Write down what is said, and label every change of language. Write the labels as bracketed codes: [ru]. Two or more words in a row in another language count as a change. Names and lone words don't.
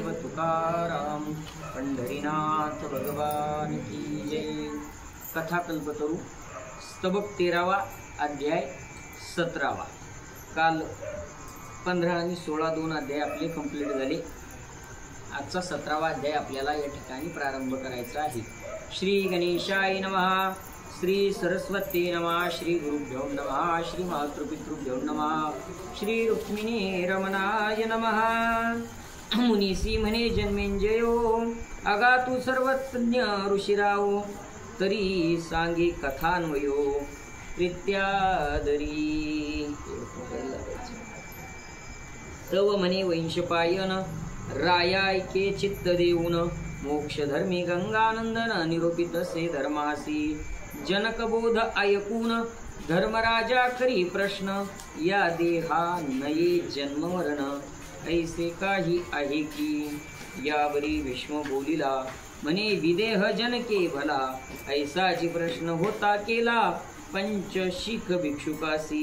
[hi] तुकाराम पंढरीनाथ भगवान की जय। [mr] कथा कल्पतरू स्तबक 13वा अध्याय 17वा। काल 15 आणि 16 दोन अध्याय आपले कंप्लीट झाले। आजचा 17वा अध्याय आपल्याला या ठिकाणी प्रारंभ करायचा आहे। [sa] श्री गणेशाय नमः, श्री सरस्वती नमः, श्री गुरुभ्यो नमः, श्री मातृपितृभ्यो नमः, श्री रुक्मिणी रमणाय नमः। [mr] मुनीसी म्हणे जन्मेंजयो, अगा तू सर्वज्ञ ऋषिराव, तरी सांगे कथान्वयो प्रीत्यादरी। तव म्हणे वंशपायन, रायायके चित्त देऊन, मोक्ष धर्मी गंगानंदन निरूपित से धर्मासी। जनकबोध ऐकून धर्मराजा करी प्रश्न, या देहा नये जन्म मरण, ऐसे काही आहे की। यावरी भीष्म बोलिला, म्हणे विदेह जनके भला, ऐसाची प्रश्न होता केला पंचशिख भिक्षुकासी।